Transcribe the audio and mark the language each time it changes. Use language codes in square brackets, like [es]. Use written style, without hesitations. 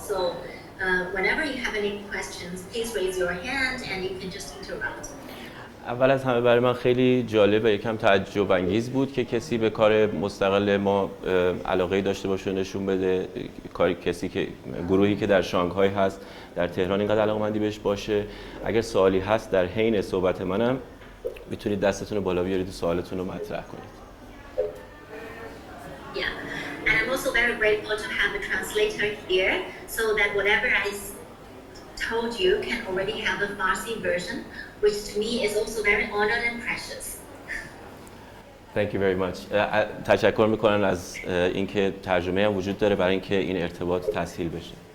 [en] So whenever you have any questions, please raise your hand and you can just interrupt. [fa] اول از همه برای من خیلی جالب و یکم تعجب انگیز بود که کسی به کار مستقل ما علاقه‌ای داشته باشه نشون بده، کسی که گروهی که در شانگهای هست در تهران اینقدر علاقه‌مندی بهش باشه. اگر سوالی هست در حین صحبت منم میتونید دستتون رو بالا بیارید و سوالتون رو مطرح کنید. [en] Yeah, and I'm also very grateful to have a translator here so that whatever I told you can already have a Farsi version, which to me is also very honored and precious. Thank you very much. [fa] تشکر میکنم از اینکه ترجمه هم وجود داره برای اینکه این ارتباط تسهیل بشه.